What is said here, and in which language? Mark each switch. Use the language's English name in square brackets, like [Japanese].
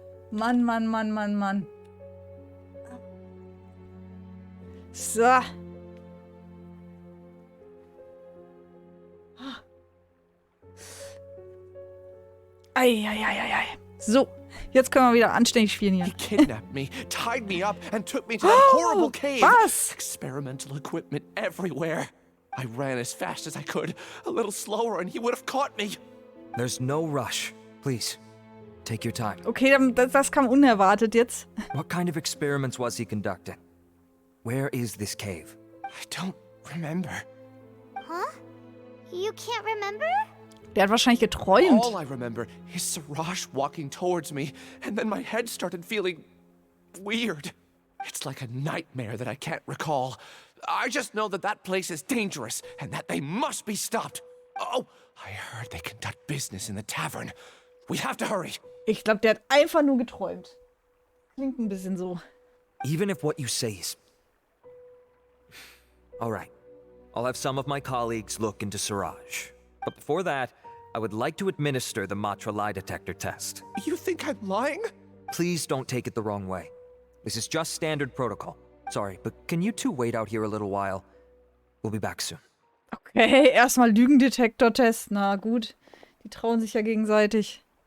[German] Mann, Mann, Mann, Mann, Mann. So. Ei. So, jetzt können wir wieder anständig spielen hier. [English] He kidnapped me, tied me up, and took me to that horrible cave. [German] Was? [English] Experimental equipment everywhere. I ran as fast as I could, a little slower, and he would have caught me. There's no rush. Please, take your time. [German] Okay, das kam unerwartet jetzt. [English] What kind of experiments was he conducting? Where is this cave? I don't remember. Huh? You can't remember? [German] Der hat wahrscheinlich geträumt. [English] All I remember is Siraj walking towards me, and then my head started feeling weird. It's like a nightmare that I can't recall. I just know that that place is dangerous, and that they must be stopped. Oh, I heard they conduct business in the tavern. We have to hurry. [German] Ich glaube, der hat einfach nur geträumt. Klingt ein bisschen so. [English] Even if what you say is... All right. I'll have some of my colleagues look into Siraj. But before that, I would like to administer the Matra lie detector test. You think I'm lying? Please don't take it the wrong way. This is just standard protocol. Sorry, but can you two wait out here a little while? We'll be back soon. [German] Okay, erstmal Lügendetektor-Test. Na gut, die trauen sich ja gegenseitig.